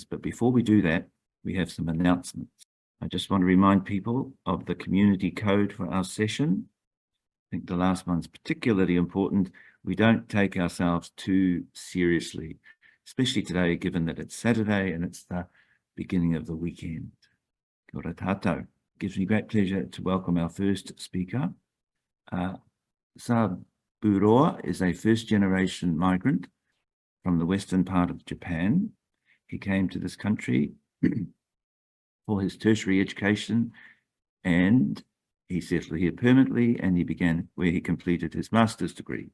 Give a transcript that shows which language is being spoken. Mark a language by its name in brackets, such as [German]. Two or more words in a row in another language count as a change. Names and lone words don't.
[English] But before we do that, we have some announcements. I just want to remind people of the community code for our session. I think the last one's particularly important. We don't take ourselves too seriously, especially today, given that it's Saturday and it's the beginning of the weekend. [Māori] Kia ora tātou. [English] Gives me great pleasure to welcome our first speaker. Saburo is a first-generation migrant from the western part of Japan. He came to this country for his tertiary education, and he settled here permanently, and he began where he completed his master's degree.